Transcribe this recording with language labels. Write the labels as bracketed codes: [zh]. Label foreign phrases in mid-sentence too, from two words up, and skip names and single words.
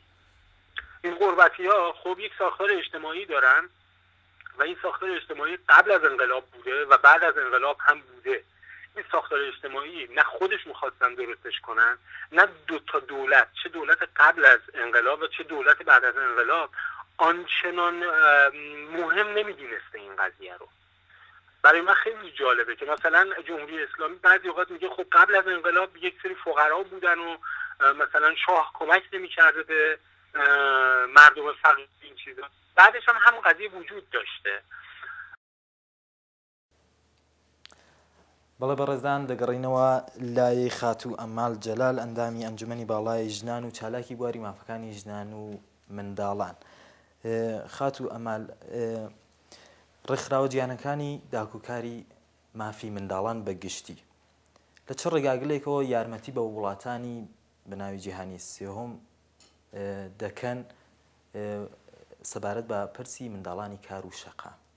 [fa] این غربتی‌ها خب یک ساختار اجتماعی دارن و این ساختار اجتماعی قبل از انقلاب بوده و بعد از انقلاب هم بوده ساختار اجتماعی نه خودش میخواستن درستش کنن، نه دو تا دولت، چه دولت قبل از انقلاب و چه دولت بعد از انقلاب، آنچنان مهم نمیدونسته این قضیه رو. برای من خیلی جالبه که مثلا جمهوری اسلامی بعضی اوقات میگه خب قبل از انقلاب یک سری فقرا بودن و مثلا شاه کمک نمی‌کرده به مردم فقیر این چیزا، بعدش هم قضیه وجود داشته. [ckb] بەڵێ بەڕێزان دەگەڕینەوە لای خاتوو ئەمال جەلال ئەندامی ئەنجومەنی باڵای ژنان و چالاکی بواری مافەکانی ژنان و منداڵان. خاتوو ئەمال ڕێکخراوە جیهانەکانی داکوکاری مافی منداڵان بەگشتی لە چ ڕێگاگلێکەوە یارمەتی بە وڵاتانی بەناوی جیهانی سێهۆم دەکەن سەبارەت بە پرسی منداڵانی کار و شەقا.